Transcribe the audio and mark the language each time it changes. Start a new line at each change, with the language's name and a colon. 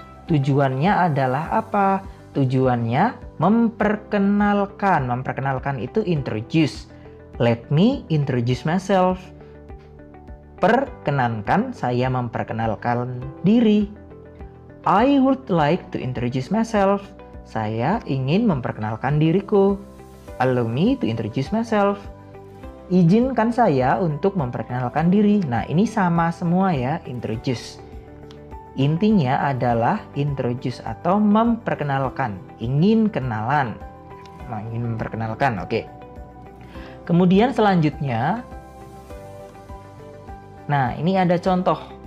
Indonesian: Tujuannya adalah apa? Tujuannya memperkenalkan. Memperkenalkan itu introduce.
English: Let me introduce myself.
Indonesian: Perkenankan saya memperkenalkan diri.
English: I would like to introduce myself.
Indonesian: Saya ingin memperkenalkan diriku.
English: Allow me to introduce myself.
Indonesian: Izinkan saya untuk memperkenalkan diri. Nah, ini sama semua ya, introduce. Intinya adalah introduce atau memperkenalkan. Ingin kenalan. Ingin memperkenalkan, oke. Kemudian selanjutnya, nah ini ada contoh.